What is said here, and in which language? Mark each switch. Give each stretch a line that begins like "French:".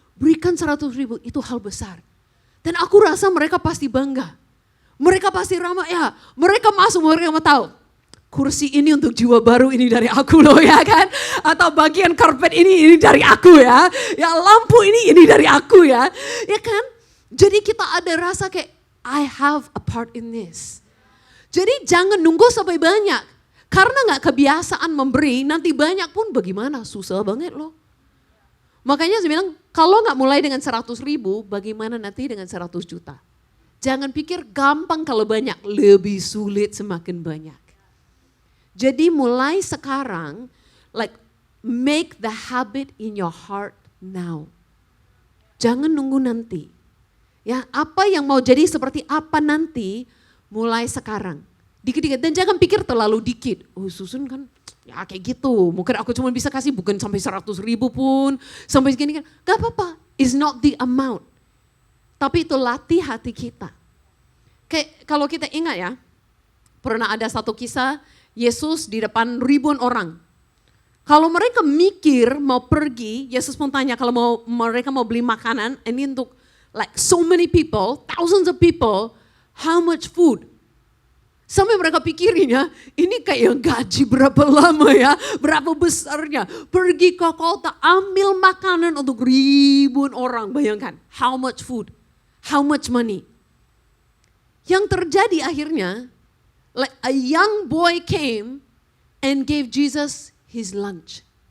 Indonesian: Berikan 100.000 itu hal besar. Dan aku rasa mereka pasti bangga. Mereka pasti ramah ya, mereka masuk, mereka mau tahu. Kursi ini untuk jiwa baru ini dari aku loh ya kan. Atau bagian karpet ini dari aku ya. Ya lampu ini dari aku ya. Ya kan. Jadi kita ada rasa kayak
English: I have a part in this.
Indonesian: Jadi jangan nunggu sampai banyak. Karena gak kebiasaan memberi, nanti banyak pun bagaimana? Susah banget loh. Makanya saya bilang, kalau gak mulai dengan 100.000, bagaimana nanti dengan 100 juta? Jangan pikir gampang kalau banyak, lebih sulit semakin banyak. Jadi mulai sekarang,
English: like make the habit in your heart now.
Indonesian: Jangan nunggu nanti. Ya, apa yang mau jadi seperti apa nanti, mulai sekarang. Dikit-dikit, dan jangan pikir terlalu dikit. Oh Susun kan, ya kayak gitu. Mungkin aku cuma bisa kasih bukan sampai 100.000 pun, sampai segini kan. Gak apa-apa,
English: it's not the amount.
Indonesian: Tapi itu latih hati kita. Kayak kalau kita ingat ya, pernah ada satu kisah, Yesus di depan ribuan orang. Kalau mereka mikir mau pergi, Yesus pun tanya kalau mereka mau beli makanan, ini untuk
English: like so many people, thousands of people, how much food?
Indonesian: Sampai mereka pikirin ya, ini kayak gaji berapa lama ya, berapa besarnya. Pergi ke kota, ambil makanan untuk ribuan orang, bayangkan.
English: How much food, how much money.
Indonesian: Yang terjadi akhirnya,
English: like a young boy came and gave Jesus his lunch.